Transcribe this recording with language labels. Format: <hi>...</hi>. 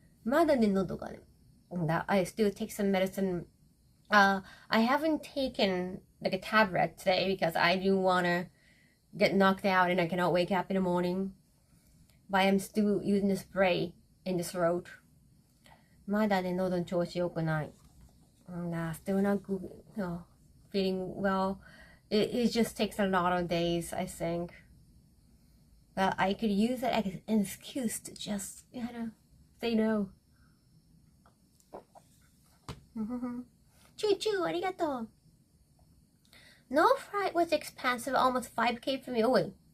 <ja>まだね、喉がね。</ja> <en>I still take some medicine. I haven't taken like a tablet today because I didn't want to get knocked out and I cannot wake up in the morning. But I'm still using the spray in the throat.</en> <ja>まだね、喉の調子良くない。</ja> <en>Still not good. No, feeling well. It just takes a lot of days, I think. But I could use it as an excuse to just, say no. Choo-choo, arigato. No flight was expensive, almost 5K for me. Oh, wait.</en>